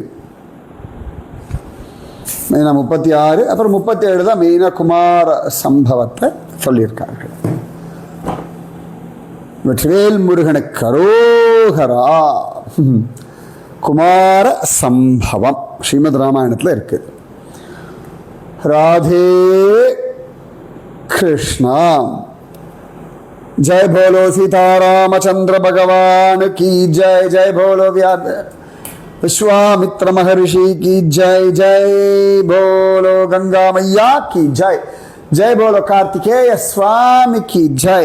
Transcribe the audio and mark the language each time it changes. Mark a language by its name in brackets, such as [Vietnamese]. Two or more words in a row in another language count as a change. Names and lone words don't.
[Tamil] மெயினாக 36, அப்புறம் 37 தான் மெயினாக குமார சம்பவத்தை சொல்லியிருக்கார்கள். வெற்றிவேல் முருகனுக்கு அரோகரா. குமார சம்பவம் ஸ்ரீமத் ராமாயணத்தில் இருக்கு. ராதே கிருஷ்ணா. [Hindi] जय बोलो सीतारामचंद्र भगवान की जय. जय बोलो विश्वामित्र महर्षि की जय. जय बोलो गंगा मैया की जय. जय बोलो कार्तिकेय स्वामी की जय.